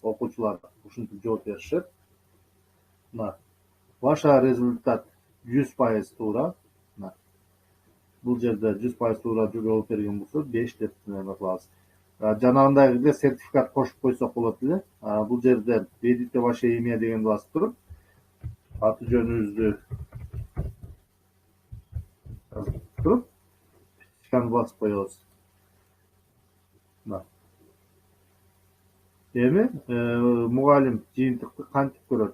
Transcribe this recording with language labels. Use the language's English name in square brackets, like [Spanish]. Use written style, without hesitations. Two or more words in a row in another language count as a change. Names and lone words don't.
[Kyrgyz] Окуучулар ушинтип жооп беришет. Мына [Russian] ваша результат [Kyrgyz] 100% туура. Бул жерде 100% туура жооп берген болсо 5 деп кылабыз. Жанагындай эле сертификат кошуп койсок болот эле. Бул жерде [Russian] введите ваше имя [Kyrgyz] дегенди басып туруп, аты жөнүңүздү жазып туруп, фишканы басып коебуз. Эми мугалим жыйынтыкты кантип көрөт?